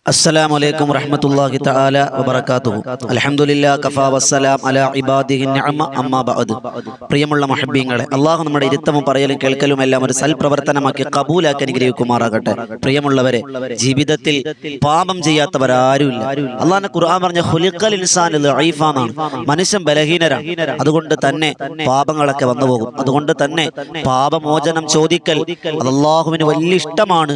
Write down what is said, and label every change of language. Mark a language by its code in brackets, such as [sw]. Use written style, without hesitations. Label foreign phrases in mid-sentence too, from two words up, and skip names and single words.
[ar] السلام عليكم ورحمة الله تعالى وبركاته. الحمد لله كفى والسلام على عباده النعمة أما بعد. [ml] പ്രിയമുള്ള മുഹബ്ബീങ്ങളെ, അള്ളാഹു നമ്മുടെ ഇരുത്തവും പറയലും കേൾക്കലും എല്ലാം ഒരു സൽപ്രവർത്തനമാക്കി കബൂലാക്കി അനുഗ്രഹിക്കുമാറാകട്ടെ. പ്രിയമുള്ളവരെ, ജീവിതത്തിൽ പാപം ചെയ്യാത്തവരാരുമില്ല. അള്ളാഹുവിന്റെ ഖുർആൻ പറഞ്ഞ [ar] خلق الإنسان [ml] ദഈഫാനാണ്, മനുഷ്യൻ ബലഹീനരാണ്. അതുകൊണ്ട് തന്നെ പാപങ്ങളൊക്കെ വന്നുപോകും. അതുകൊണ്ട് തന്നെ പാപമോചനം ചോദിക്കൽ അത് അള്ളാഹുവിന് വലിയ ഇഷ്ടമാണ്.